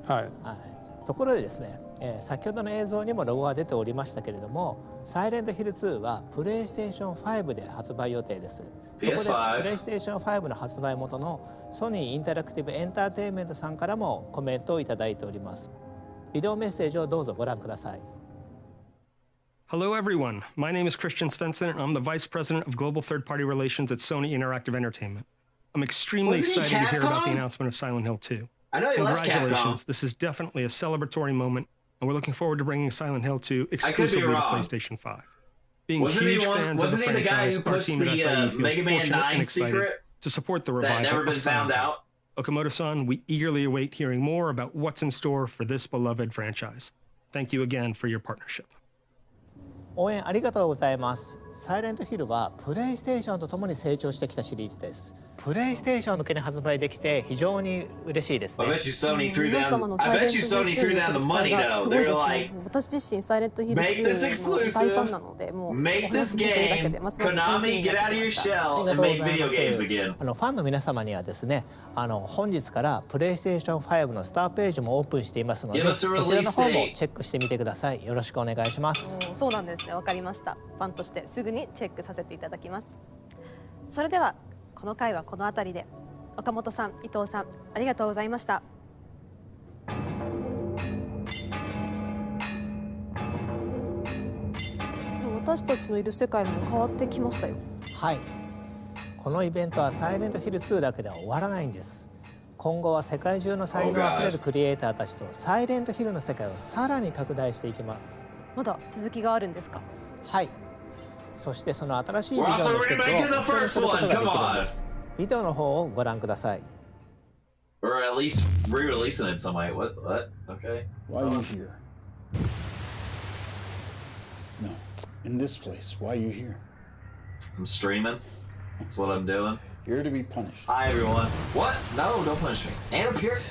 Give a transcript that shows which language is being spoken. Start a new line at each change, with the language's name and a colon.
Japanese: はい、ところでですね、先ほどの映像にもロゴが出ておりましたけれども、サイレントヒル2はプレイステーション5で発売予定です。そこでプレイステーション5の発売元のソニーインタラクティブエンターテインメントさんからもコメントをいただいております。ビデオメッセージをどうぞご覧ください。
English: Hello everyone, my name is Christian Svensson and I'm the Vice President of Global Third-Party Relations at Sony Interactive Entertainment. I'm extremely excited to hear about the announcement of Silent Hill 2. I know you left Congratulations, Capcom. This is definitely a celebratory moment and we're looking forward to bringing Silent Hill 2 exclusively to PlayStation 5. Being huge fans of the franchise, our team at SIE feels fortunate and excited to support the revival of Silent Hill. Okamoto-san, we eagerly await hearing more about what's in store for this beloved franchise. Thank you again for your partnership.
Japanese: 応援ありがとうございます。サイレントヒルはプレイステーションとともに成長してきたシリーズです。プレイステーション向けに発売できて非常に嬉しいですね。
English: I bet you Sony threw down the money though. They're like,
Japanese: 私自身サイレントヒル
English: make this
Japanese: 2の大ファン
English: exclusive.
Japanese: なので、もう
English: Make this game. Konami, get out of your shell and make video games again.
Japanese: ファンの皆様にはですね、本日からプレイステーション5のスターページもオープンしていますので、そちらの方もチェックしてみてください。よろしくお願いします。そうなんですね。わかりました。ファンとしてすぐにチェックさせていただきます。それではこの回はこの辺りで。岡本さん、伊藤さん、ありがとうございました。私たちのいる世界も変わってきましたよ。はい。このイベントはサイレントヒル2だけでは終わらないんです。今後は世界中の才能あふれるクリエイターたちとサイレントヒルの世界をさらに拡大していきます。まだ続きがあるんですか？はい。そしてその新しいビデオの一つをお見せすることができるんです。ビデオの方をご覧ください。
English: Or at least re-releasing it some way. What? Okay. Why are you here? No. In this place. Why are you here? I'm streaming. That's what I'm doing. You're to be punished. Hi everyone. What? No, don't punish me. And up here?